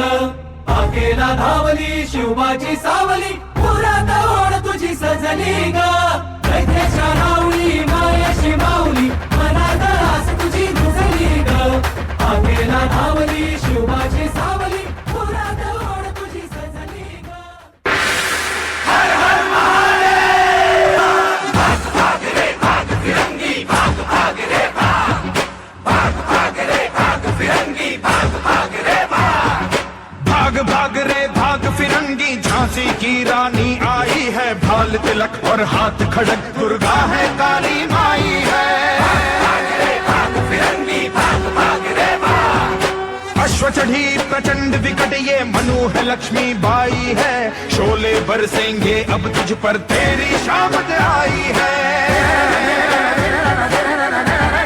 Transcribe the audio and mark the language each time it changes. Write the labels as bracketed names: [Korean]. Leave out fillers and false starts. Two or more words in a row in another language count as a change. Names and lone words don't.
[Marathi] आकेला धावली शिवबाची सावली, पुरात ओढ तुझी सजली ग। नैतेच्या राऊळी मायेची माऊली, मनात आस तुझी रुजली ग। आकेला धावली शिवबाची सावली, पुरात ओढ तुझी सजली ग। [Hindi] हर हर महादेव। भाग भाग रे भाग फिरंगी, भाग भाग रे भाग, भाग भाग रे भाग फिरंगी, भाग भाग रे भाग। भाग भाग रे भाग फिरंगी, झांसी की रानी आई है, भाल तिलक और हाथ खड़क, दुर्गा है काली माई है। भाग रे भाग फिरंगी, भाग भाग रे भाग। अश्व चढ़ी प्रचंड विकट ये मनु है लक्ष्मी बाई है, शोले बरसेंगे अब तुझ पर तेरी शामत आई है।